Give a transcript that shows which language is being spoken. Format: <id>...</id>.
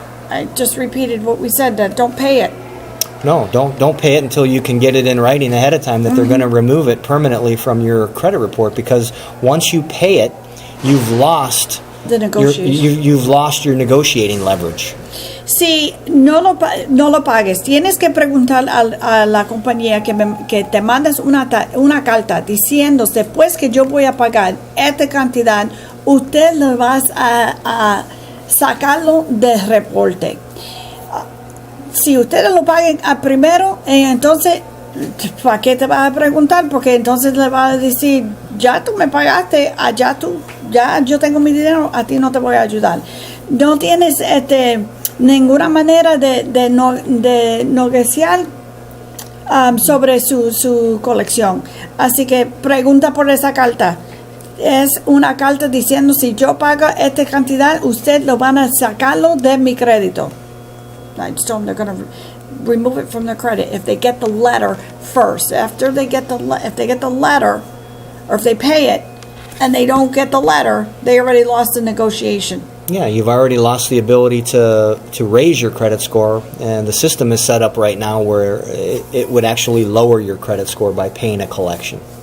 <en>I just repeated what we said, that don't pay it. No, don't pay it until you can get it in writing ahead of time that they're going to remove it permanently from your credit report, because once you pay it, you've lost the negotiation. You've lost your negotiating leverage.</en> <es>Si no lo pagues, tienes que preguntar a la compañía que te mandes una carta diciendo, después que yo voy a pagar esta cantidad, usted le vas a sacarlo del reporte. Si ustedes lo paguen a primero, entonces, ¿para qué te vas a preguntar? Porque entonces le vas a decir, ya tú me pagaste, ya yo tengo mi dinero, a ti no te voy a ayudar. No tienes ninguna manera de negociar sobre su colección. Así que pregunta por esa carta. Es una carta diciendo, si yo pago esta cantidad, usted lo van a sacarlo de mi crédito.</es> <en>I just told them they're going to remove it from their credit if they get the letter first. After they get if they get the letter, or if they pay it and they don't get the letter, they already lost the negotiation. Yeah, you've already lost the ability to raise your credit score, and the system is set up right now where it would actually lower your credit score by paying a collection.</en>